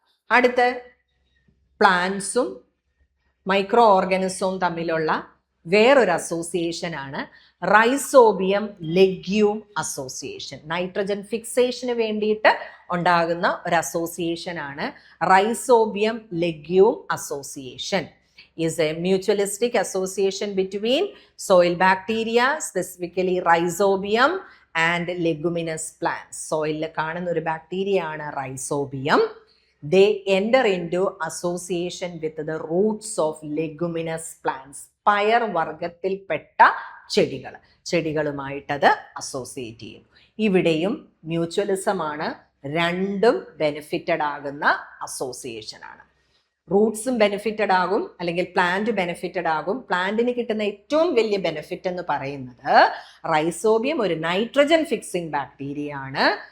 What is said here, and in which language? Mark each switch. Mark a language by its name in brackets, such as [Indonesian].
[Malayalam] അടുത്ത പ്ലാന്റ്സും മൈക്രോ ഓർഗാനിസവും തമ്മിലുള്ള വേറൊരു അസോസിയേഷൻ ആണ് റൈസോബിയം ലെഗ്യൂം അസോസിയേഷൻ. നൈട്രജൻ ഫിക്സേഷന് വേണ്ടിയിട്ട് ഉണ്ടാകുന്ന ഒരു അസോസിയേഷൻ ആണ് rhizobium legume association. [English] Is a mutualistic association between soil bacteria, specifically rhizobium and leguminous plants. [Malayalam] Soil കാണുന്ന ഒരു ബാക്ടീരിയ ആണ് rhizobium. [English] They enter into association with the roots of leguminous plants. [Malayalam] പയർ വർഗത്തിൽപ്പെട്ട ചെടികളുമായിട്ടത് associate ചെയ്യും. ഇവിടെയും മ്യൂച്വലിസം ആണ്. രണ്ടും benefited ആകുന്ന association ആണ്. റൂട്ട്സും ബെനിഫിറ്റഡ് ആകും അല്ലെങ്കിൽ പ്ലാന്റ് ബെനിഫിറ്റഡ് ആകും. പ്ലാന്റിന് കിട്ടുന്ന ഏറ്റവും വലിയ ബെനിഫിറ്റ് എന്ന് പറയുന്നത് റൈസോബിയം ഒരു നൈട്രജൻ ഫിക്സിംഗ് ബാക്ടീരിയ ആണ്.